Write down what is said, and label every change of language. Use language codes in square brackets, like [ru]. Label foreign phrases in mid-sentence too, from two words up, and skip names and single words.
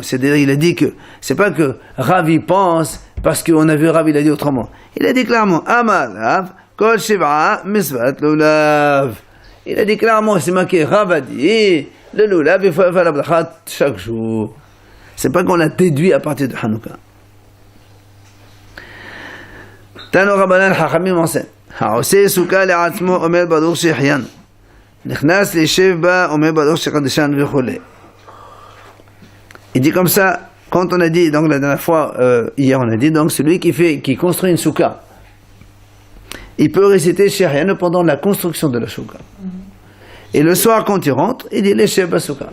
[fr] C'est-à-dire, il a dit que c'est pas que Rav y pense parce qu'on a vu Rav, il a dit autrement. Il a dit clairement, [he] אמר רב כל שבעה מצוות לולב. [fr] Il a dit clairement, c'est marqué, Rav a dit, le Lulav, il faut faire la bracha chaque jour. C'est pas qu'on l'a déduit à partir de Hanouka. [he] תנו רבנן חכמים enseigne. העושה סוכה לעצמו אומר ברוך שהחיינו נכנס לישב בה אומר ברוך שקדשנו וכו'. [fr] Il dit comme ça, quand on a dit, donc la dernière fois, hier on a dit, donc celui qui construit une soukha, il peut réciter Shehianu pendant la construction de la soukha. Et le soir quand il rentre, il dit [he] לישב בסוכה.